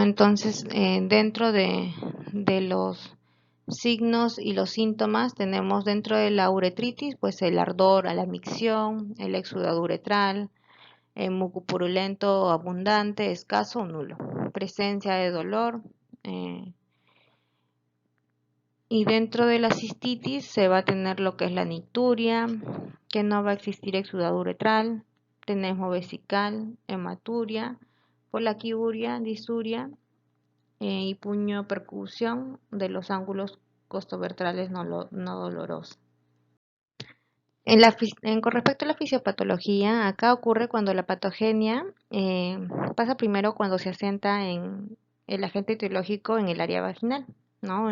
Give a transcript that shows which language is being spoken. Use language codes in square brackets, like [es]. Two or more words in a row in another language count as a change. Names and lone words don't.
[es] Entonces, dentro de los signos y los síntomas tenemos dentro de la uretritis, pues el ardor a la micción, el exudado uretral, muco purulento abundante, escaso o nulo, presencia de dolor, y dentro de la cistitis se va a tener lo que es la nicturia, que no va a existir exudado uretral, tenesmo vesical, hematuria, polaquiuria, disuria y puño percusión de los ángulos costovertrales no dolorosos. Con respecto a la fisiopatología, acá ocurre cuando la patogenia pasa primero cuando se asienta en el agente etiológico en el área vaginal, ¿no?